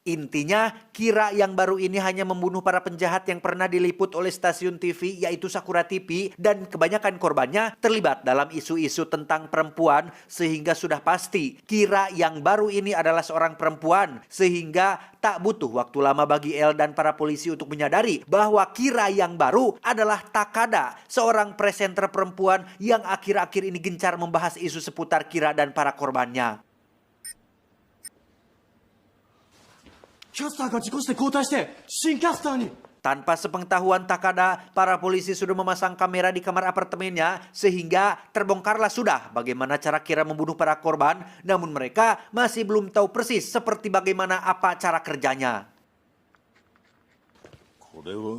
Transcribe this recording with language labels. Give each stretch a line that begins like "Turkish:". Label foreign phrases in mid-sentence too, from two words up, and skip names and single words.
Indonesian: Intinya, Kira yang baru ini hanya membunuh para penjahat yang pernah diliput oleh stasiun TV yaitu Sakura TV dan kebanyakan korbannya terlibat dalam isu-isu tentang perempuan sehingga sudah pasti Kira yang baru ini adalah seorang perempuan sehingga tak butuh waktu lama bagi El dan para polisi untuk menyadari bahwa Kira yang baru adalah Takada, seorang presenter perempuan yang akhir-akhir ini gencar membahas isu seputar Kira dan para korbannya.
Japanese: キャスターが事故して交代して新キャスターに
Indonesian: Tanpa sepengetahuan Takada, para polisi sudah memasang kamera di kamar apartemennya sehingga terbongkarlah sudah bagaimana cara Kira membunuh para korban, namun mereka masih belum tahu persis seperti bagaimana apa cara kerjanya.
Japanese: これは